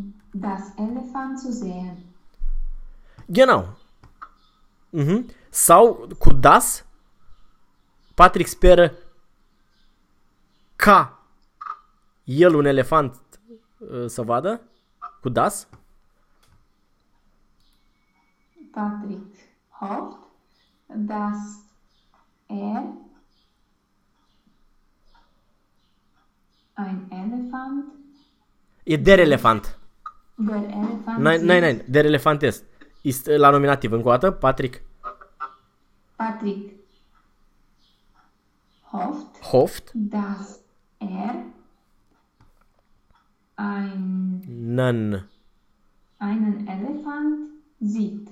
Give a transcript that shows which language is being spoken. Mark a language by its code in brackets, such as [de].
[de] Das Elefant zu sehen. Genau. Mm-hmm. [ro] Sau cu das, Patrick speră ca el un elefant să vadă cu das. [de] Patrick hofft, dass er ein Elefant. [ro] E [de] der Elefant. Der Elefant. Nein, nein, nein, der Elefant ist. [ro] Ist la nominativ încă o dată, Patrick. [de] Patrick hofft, hofft, dass er einen Elefant sieht.